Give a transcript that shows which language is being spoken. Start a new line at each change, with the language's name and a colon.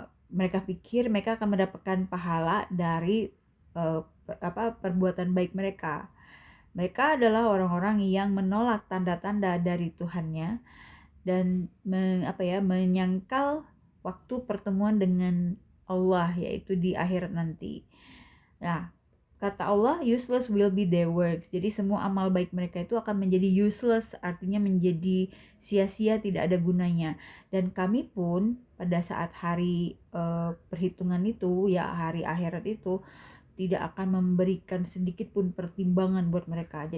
Indonesian: Mereka pikir mereka akan mendapatkan pahala dari perbuatan baik mereka. Mereka adalah orang-orang yang menolak tanda-tanda dari Tuhannya dan menyangkal waktu pertemuan dengan Allah, yaitu di akhirat nanti.
English: Nah,
Indonesian: kata Allah,
English: useless will be their works.
Indonesian: Jadi semua amal baik mereka itu akan menjadi useless, artinya menjadi sia-sia, tidak ada gunanya. Dan kami pun pada saat hari perhitungan itu, ya hari akhirat itu, tidak akan memberikan sedikit pun pertimbangan buat mereka.